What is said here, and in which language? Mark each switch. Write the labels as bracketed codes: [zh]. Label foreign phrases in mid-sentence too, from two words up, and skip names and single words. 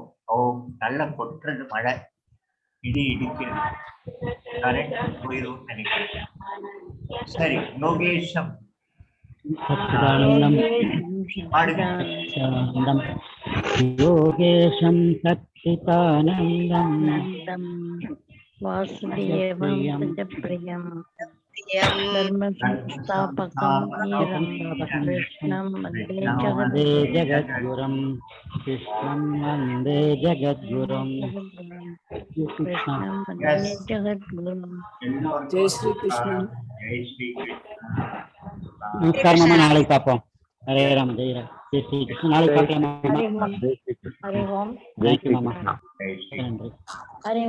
[ta] நல்ல கொட்டுறது மழை, இடி இடிக்கிறது, கரெக்ட் போயிடும் நினைக்கிறேன். சரி, யோகேஷம் [sa] योगेशं सच्चिदानन्दम् वासुदेवं प्रियम् धर्मसंस्थापकं वीरं कृष्णं वन्दे जगद्गुरुं कृष्णं वन्दे जगद्गुरुं कृष्णं वन्दे जगद्गुरुं। [hi] जय श्री कृष्ण। [ta] நமஸ்கார மாமா நாளை பாப்போம்। [hi] हरे राम, जय राम, जय श्री कृष्ण। [ta] நாளை பாப்போம் மாமா। [hi] हरि ओम। जय श्री मामा। हरि